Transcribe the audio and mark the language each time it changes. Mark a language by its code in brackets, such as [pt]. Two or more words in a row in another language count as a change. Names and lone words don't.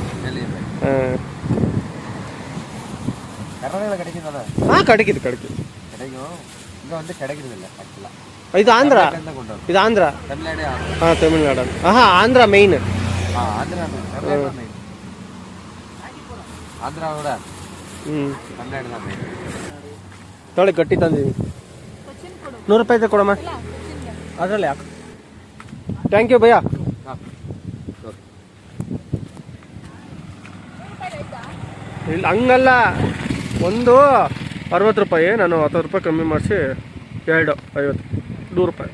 [ta] கிடைக்குது இது ஆந்திரா, இது ஆந்திரா, தமிழ்நாடு. ஆந்திரா மெயின். [kn] ತೊಳೆ ಗಟ್ಟಿ ತಂದಿದ್ದೀನಿ. 100 ರೂಪಾಯಿ ಕೊಡಮ್ಮ ಅದರಲ್ಲಿ ಯಾಕೆ. [en] thank you ಭಯ್ಯ. [kn] ಇಲ್ಲ ಹಂಗಲ್ಲ, ಒಂದು 60 ರೂಪಾಯಿ, ನಾನು 10 ರೂಪಾಯಿ ಕಮ್ಮಿ ಮಾಡಿಸಿ 2 50 100 ರೂಪಾಯಿ.